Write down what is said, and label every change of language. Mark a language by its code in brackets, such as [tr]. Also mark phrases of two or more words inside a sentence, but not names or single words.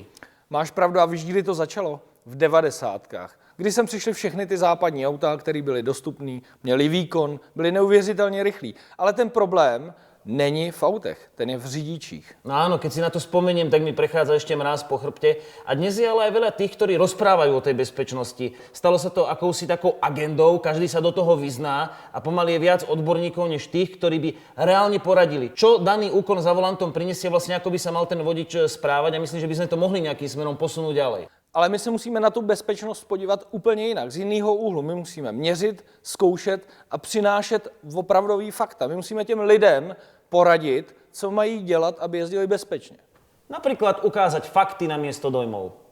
[cs] Máš pravdu, a víš, kdy to začalo? V 90kách. Kdy sem přišly všechny ty západní auta, které byly dostupné, měly výkon, byly neuvěřitelně rychlí. Ale ten problém není v autech, ten je v řidičích. [sk] No áno, keď si na to spomeniem, tak mi prechádza ešte mráz po chrbte. A dnes je ale aj veľa tých, ktorí rozprávajú o tej bezpečnosti. Stalo sa to akousi takou agendou, každý sa do toho vyzná a pomaly je viac odborníkov než tých, ktorí by reálne poradili, čo daný úkon za volantom prinesie, vlastne ako by sa mal ten vodič správať, a myslím, že by sme to mohli nejakým smerom posunúť ďalej. [cs] Ale my se musíme na tu bezpečnost podívat úplně jinak, z jiného úhlu. My musíme měřit, zkoušet a přinášet opravdový fakta. My musíme těm lidem poradit, co mají dělat, aby jezdili bezpečně. [sk] Napríklad ukázať fakty namiesto dojmov.